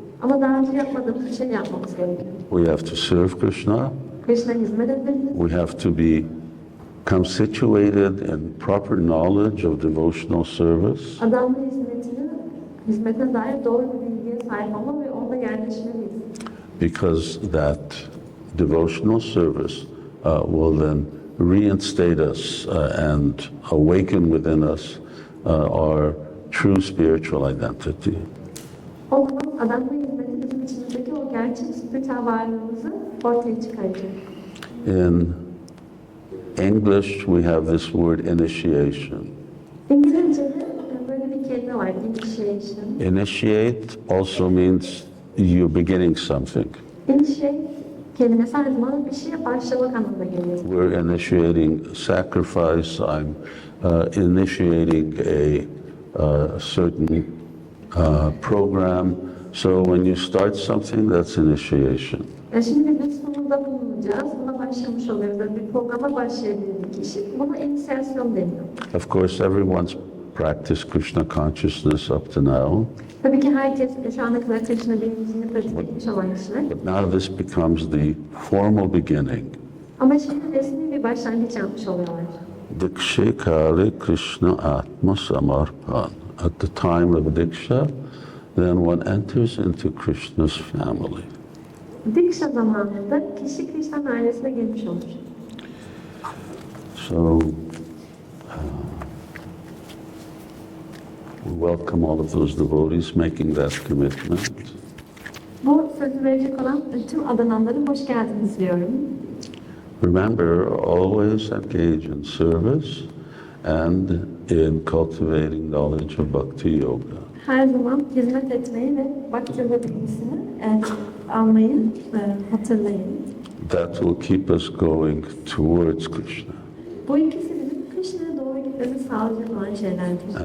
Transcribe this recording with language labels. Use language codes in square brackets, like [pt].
[tr] Ama daha önce yapmadığımız bir şey yapmamız gerekiyor. [en] We have to serve Krishna. [tr] Krishna'ya hizmet etmeliyiz. [en] We have to become situated in proper knowledge of devotional service. [tr] Adamlı hizmetine dair doğru bir bilgiye sahip olmalı ve onda yerleşmeliyiz. [en] Because that devotional service will then reinstate us and awaken within us our true spiritual identity. [tr] O zaman adamlı hizmeti bizim içimizdeki o gerçek spiritüel varlığımızı ortaya çıkaracak. [en] In English, we have this word initiation. [tr] İngilizce'de böyle bir kelime var, initiation. [en] Initiate also means you're beginning something. [tr] Initiate kelimesi aynı zamanda bir şeye başlamak anlamına geliyor. [en] We're initiating sacrifice. I'm initiating a certain program. So when you start something, that's initiation. [tr] Şimdi bir sunumda bulunacağız, buna başlamış oluyoruz. Yani bir programa başlayabilir bir kişi. Buna inisiyasyon deniyor. [en] Of course, everyone's practiced Krishna consciousness up to now. [tr] Tabii ki herkes şu ana kadar Krishna bilincini pratik etmiş olan kişiler. [en] But now this becomes the formal beginning. [tr] Ama şimdi resmi bir başlangıç yapmış oluyorlar. [sa] Dikshe Kale Krishna Atma Samarpan. [en] At the time of Diksha, then one enters into Krishna's family. [tr] Diksha zamanında kişi Krishna'nın ailesine girmiş olur. [en] So, we welcome all of those devotees making that commitment. [tr] Bu sözü verecek olan tüm adananlara hoş geldiniz diyorum. [en] Remember, always engage in service and in cultivating knowledge of Bhakti Yoga. [tr] Her zaman hizmet etmeyi ve Bhakti Yoga bilgisini almayı hatırlayın. [en] That will keep us going towards Krishna. [tr] Bu ikisi bizim Krishna'ya doğru gitmemizi sağlayacak olan şeylerdir.